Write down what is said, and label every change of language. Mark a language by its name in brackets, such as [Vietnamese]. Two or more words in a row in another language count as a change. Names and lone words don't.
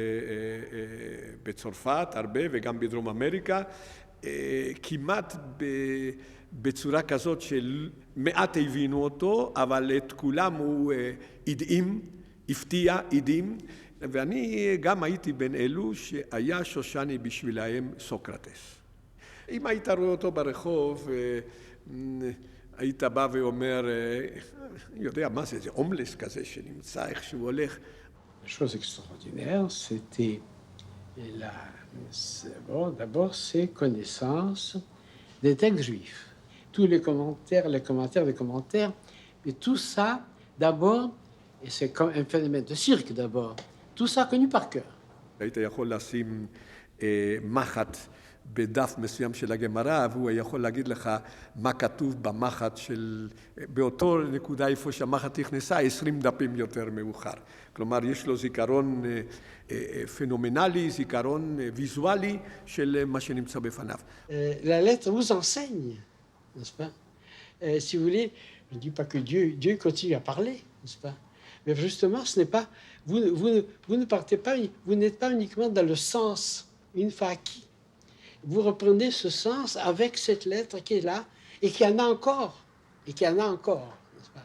[Hebrew] בצרפת הרבה וגם בדרום אמריקה, כמעט בצורה כזאת שמעט הבינו אותו, אבל את כולם הוא הפתיע, הדהים, ואני גם הייתי בין אלו שהיה שושני בשבילהם סוקרטס. אם היית רואה אותו ברחוב, היית בא ואומר, יודע מה זה, זה הומלס כזה שנמצא איך שהוא הולך. [French] La chose extraordinaire, c'était d'abord ses connaissances des textes juifs. Tous les commentaires, mais tout ça, d'abord, et c'est comme un phénomène de cirque d'abord, tout ça connu par cœur. [Hebrew] היית יכול לשים מחט בדף מסוים של הגמרא, והוא יכול להגיד לך מה כתוב במחט של, באותו נקודה איפה שהמחט נכנסה, 20 דפים יותר מאוחר. כלומר, יש לו זיכרון פנומנלי, זיכרון ויזואלי של מה שנמצא בפניו. [French] La lettre vous enseigne, n'est-ce pas? Si vous voulez, je ne dis pas que Dieu continue à parler, n'est-ce pas? Mais justement, ce n'est pas, vous ne partez pas, vous n'êtes pas uniquement dans le sens, une fois acquis. Vous reprenez ce sens avec cette lettre qui est là et qui en a encore, n'est-ce pas?